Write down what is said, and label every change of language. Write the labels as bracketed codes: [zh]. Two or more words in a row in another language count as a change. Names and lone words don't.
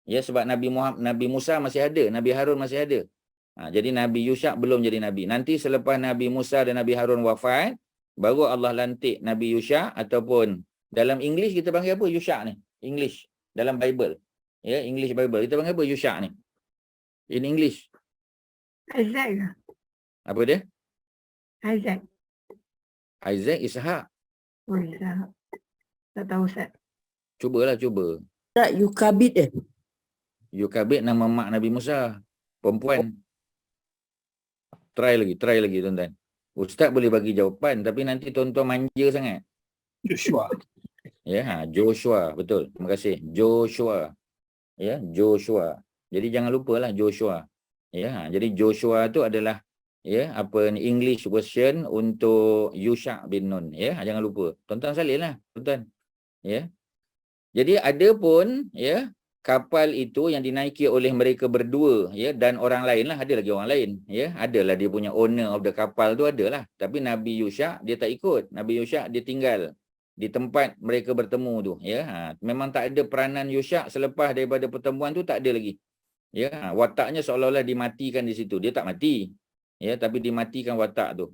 [ms] Ya, sebab Nabi Musa masih ada, Nabi Harun masih ada. Jadi Nabi Yusha belum jadi Nabi. Nanti selepas Nabi Musa dan Nabi Harun wafat, baru Allah lantik Nabi Yusha, ataupun dalam English kita panggil apa Yusha ni? English. Dalam Bible. Ya, [en] English Bible. [ms] Kita panggil apa Yusha ni? [en] In English. [ms] Isaac. Apa dia? Isaac. Isaac, Ishak. Oh, Isaac. Tak tahu Ustaz. Cuba. Tak Yukabid Yukabid nama mak Nabi Musa. Perempuan. Try lagi tuan-tuan. Ustaz boleh bagi jawapan, tapi nanti tuan-tuan manja sangat. Joshua. Ya, Joshua, betul. Terima kasih. Joshua. Ya, Joshua. Jadi jangan lupalah Joshua. Ya, jadi Joshua tu adalah [en] English version [ms] untuk Yusha bin Nun. Ya, jangan lupa. Tuan-tuan salinlah, tuan-tuan. Ya. Jadi ada pun kapal itu yang dinaiki oleh mereka berdua, dan orang lain lah, ada lagi orang lain, adalah dia punya [en] owner of the [ms] kapal tu adalah, tapi Nabi Yusha dia tak ikut. Nabi Yusha dia tinggal di tempat mereka bertemu tu, memang tak ada peranan Yusha selepas daripada pertemuan tu, tak ada lagi. Wataknya seolah-olah dimatikan di situ. Dia tak mati, tapi dimatikan watak tu.